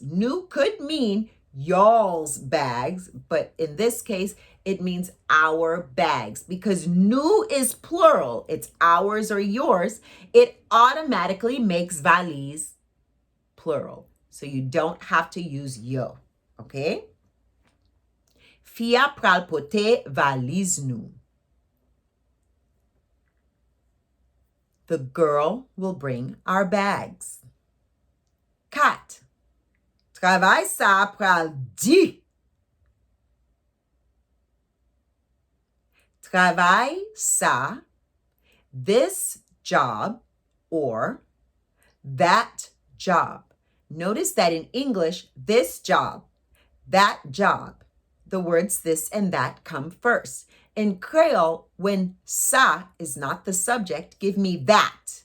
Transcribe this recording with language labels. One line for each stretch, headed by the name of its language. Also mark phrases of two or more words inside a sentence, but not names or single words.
English: Nous could mean y'all's bags, but in this case, it means our bags. Because nous is plural, it's ours or yours, it automatically makes valise plural. So you don't have to use yo, okay?
Haitian Creole: Fia pral pote valise nou.
English: The girl will bring our bags. 4.
Haitian Creole: Travail sa pral di. Travail sa,
English: this job or that job. Notice that in English, this job, that job, the words this and that come first. In Creole, when sa is not the subject, give me that.